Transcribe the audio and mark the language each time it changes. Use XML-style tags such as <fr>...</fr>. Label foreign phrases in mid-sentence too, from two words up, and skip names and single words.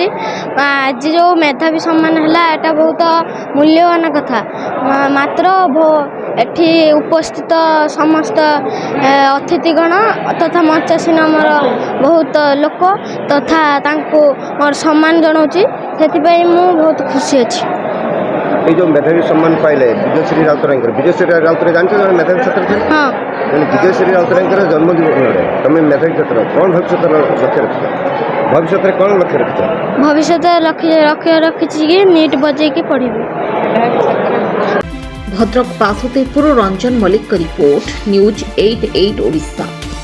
<or>ଆଜି ଯେଉଁ ମେଧାବୀ ସମ୍ମାନ ହେଲା ଏଟା ବହୁତ ମୂଲ୍ୟବାନ କଥା। ମାତ୍ର ଏଠି ଉପସ୍ଥିତ ସମସ୍ତ ଅତିଥିଗଣ ତଥା ମଞ୍ଚାସୀନ ଆମର ବହୁତ ଲୋକ ତଥା ତାଙ୍କୁ ମୋର ସମ୍ମାନ ଜଣାଉଛି, ସେଥିପାଇଁ ମୁଁ ବହୁତ ଖୁସି ଅଛି। ଏଇ ଯେ ମେଧାବୀ ସମ୍ମାନ ପାଇଲେ বিজয়শ্রী রাউতরায়ଙ୍କର, বিজয়শ্রী রাউতরাୟ ଜାଣିଛ ଜଣେ ମେଧାବୀ ଛାତ୍ର ଥିଲେ? ହଁ, ବିଜୟଶ୍ରୀ ରାଉତରାୟଙ୍କର ଜନ୍ମଦିନରେ ତମେ ମେଧାବୀ ଛାତ୍ର କ'ଣ ଭବିଷ୍ୟତର ଲକ୍ଷ୍ୟ ରଖିଛ? ଭବିଷ୍ୟତରେ କ'ଣ ଲକ୍ଷ୍ୟ ରଖିଛ? ଭବିଷ୍ୟତରେ ଲକ୍ଷ୍ୟ ରଖିଛି କି ନିଟ୍ ବଜେଇକି ପଢ଼ିବି। ଭଦ୍ରକ ବାସୁଦେବପୁର ରଞ୍ଜନ ମଲ୍ଲିକଙ୍କ ରିପୋର୍ଟ, ନ୍ୟୁଜ୍ 88 ଓଡ଼ିଶା।</or>